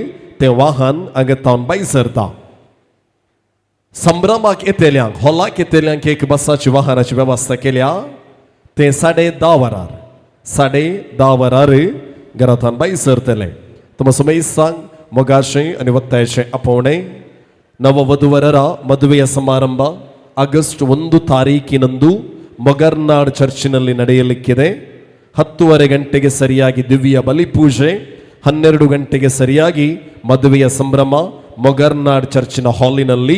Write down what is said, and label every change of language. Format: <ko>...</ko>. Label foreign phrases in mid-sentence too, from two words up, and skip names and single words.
<kok>तें वाहन हांगातावन भायर सरता संभ्रमाक येतेल्यांक हॉलाक येतेल्यांक एक बसाची वाहनाची वेवस्था केल्या तें 10:30 वरार 10:30 वरार घरांतल्यान भायर सरतले तुमकां समेस्तांक मोगाचें आनी वत्तायेचें आपोवणें</kok> <kn>ನವವಧುವರರ ಮದುವೆಯ ಸಮಾರಂಭ ಆಗಸ್ಟ್ 1 ತಾರೀಕಿನಂದು ಮೊಗರ್ನಾಡ್ ಚರ್ಚಿನಲ್ಲಿ ನಡೆಯಲಿಕ್ಕಿದೆ 10:30 ಗಂಟೆಗೆ ಸರಿಯಾಗಿ ದಿವ್ಯ ಬಲಿಪೂಜೆ 12 ಗಂಟೆಗೆ ಸರಿಯಾಗಿ ಮದುವೆಯ ಸಂಭ್ರಮ ಮೊಗರ್ನಾಡ್ ಚರ್ಚಿನ ಹಾಲಿನಲ್ಲಿ.</kn>